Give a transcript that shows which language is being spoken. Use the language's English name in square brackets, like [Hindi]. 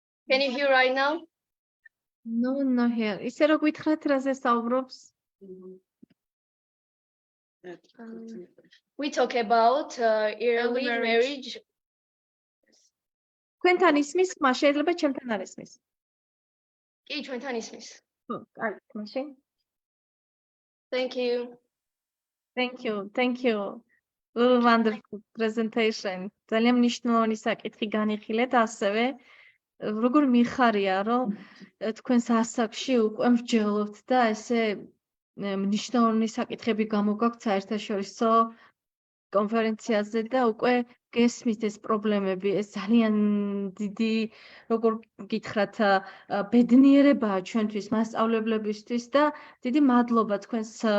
[English] Can you hear right now? No here. [Georgian] ისე რო გითხრათ რაზე საუბრობს? [English] We talk about early marriage. [Georgian] თქვენთან ისმის, ხმა შეიძლება ჩემთან არ ისმის. კი, ჩვენთან ისმის. ხო, კარგი, მაშინ. [English] Thank you. Thank you. Wonderful presentation. [Georgian] ძალიან მნიშვნელოვანი საკითხი განიხილეთ, ასევე როგორ მიხარია, რომ თქვენს ასაკში უკვე მსჯელობთ და ესე მნიშვნელოვანი საკითხები გამოგაქვთ საერთაშორისო კონფერენციაზე და უკვე გესმით ეს პრობლემები, ეს ძალიან დიდი, როგორ გითხრათ, ბედნიერებაა ჩვენთვის, მასწავლებლებისთვის და დიდი მადლობა თქვენს